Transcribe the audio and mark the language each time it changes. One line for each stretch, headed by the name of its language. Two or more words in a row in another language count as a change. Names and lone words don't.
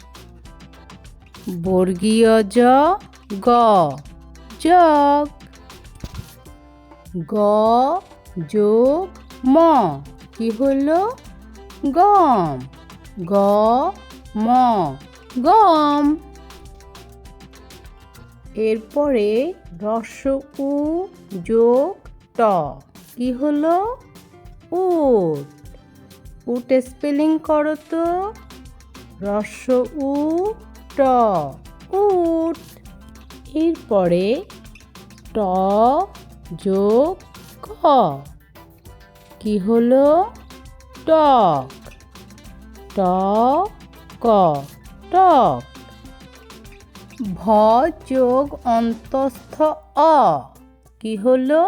Bangla: বর্গীয় জ গ জগ। গ যোগ ম কি হলো? গম। গ ম গম। এরপরে উ যোগ ট কি হলো? উট। উট স্পেলিং করো তো। উ ট উট। এরপরে ট যোগ ক কি হলো? টক। ট ক টক। ভ যোগ অন্তস্থ অ কি হলো?